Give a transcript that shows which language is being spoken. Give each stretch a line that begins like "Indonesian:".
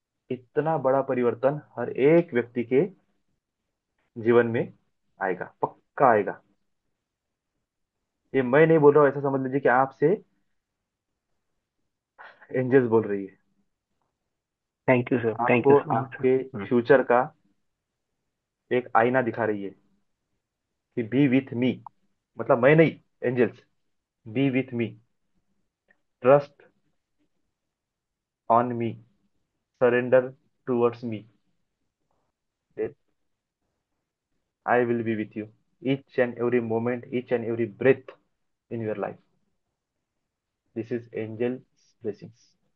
Hindi: इतना बड़ा परिवर्तन हर एक व्यक्ति के जीवन में आएगा, पक्का आएगा। ये मैं नहीं बोल रहा हूं, ऐसा समझ लीजिए कि आपसे एंजल्स बोल रही है।
English: thank you sir, thank you
Hindi: आपको
English: so much
Hindi: आपके सर। फ्यूचर का एक आईना दिखा रही है कि
English: be with me,
Hindi: मतलब मैं नहीं,
English: Angels, be with me, trust on me, surrender towards me, I will be with you each and every moment, each and every breath in your life. This is angel's blessings.